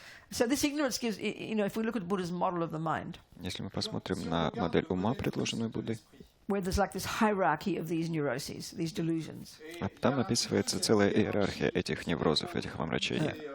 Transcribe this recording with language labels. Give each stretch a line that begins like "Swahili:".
English: So this ignorance gives, if we look at Buddha's model of the mind,
Russian: Если мы посмотрим на модель ума, предложенную Буддой,
English: where there's like this hierarchy of these neuroses, these delusions.
Russian: а там описывается целая иерархия этих неврозов, этих омрачений.